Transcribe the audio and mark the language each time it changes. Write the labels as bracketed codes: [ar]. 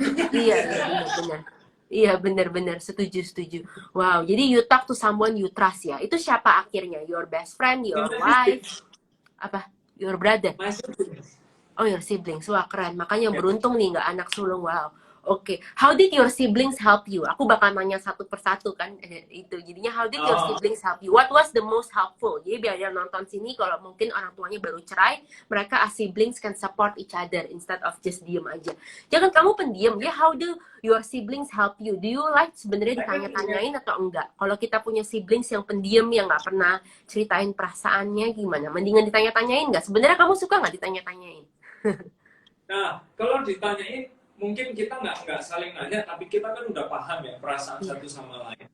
[id] Iya, benar-benar. Iya, benar-benar. Setuju. [en] Wow, [id] jadi [en] you talk to someone you trust ya. [id] Itu siapa akhirnya? [en] Your best friend, your wife, [id] apa? [en] Your brother? My siblings. [id] Oh, your siblings. Wah, keren. Makanya beruntung nih nggak anak sulung. Wow. Oke. [en] How did your siblings help you? [id] Aku bakal nanya satu persatu kan itu. Jadinya [en] how did your siblings help you? What was the most helpful? [id] Jadi biar yang nonton sini kalau mungkin orang tuanya baru cerai, mereka [en] as siblings can support each other instead of just [id] diem aja. Jangan kamu pendiam ya. [en] How do your siblings help you? Do you like [id] sebenarnya ditanya-tanyain atau enggak? Kalau kita punya siblings yang pendiam yang nggak pernah ceritain perasaannya gimana? Mendingan ditanya-tanyain nggak? Sebenarnya kamu suka nggak ditanya-tanyain? Nah, kalau ditanyain, mungkin kita nggak saling nanya, tapi kita kan udah paham ya perasaan satu sama lain.